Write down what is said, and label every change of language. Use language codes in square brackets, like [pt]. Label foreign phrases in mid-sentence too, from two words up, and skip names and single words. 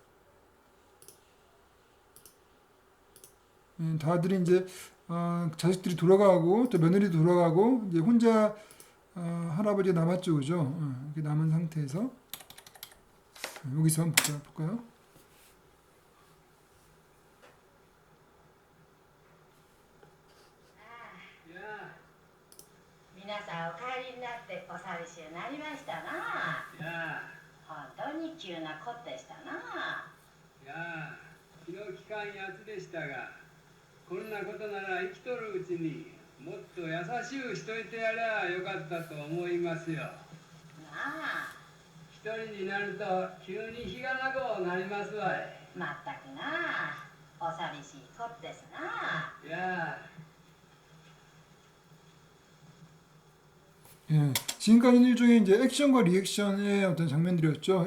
[ko] 다들이 이제 자식들이 돌아가고 또 며느리도 돌아가고 이제 혼자 할아버지가 남았죠, 그죠? 이렇게 남은 상태에서 여기서 한번 볼까요? [ja] 皆さんお帰りになってお寂しゅうなりましたな。本当に急なことでしたな。いや気の利かんやつでしたが、こんなことなら生きとるうちにもっと優しゅうしといてやりゃよかったと思いますよ。なあ。一人になると急に日がなごなりますわい。まったくなあ。お寂しいことですな。いや [ko] 예, 지금까지는 일종의 이제 액션과 리액션의 어떤 장면들이었죠.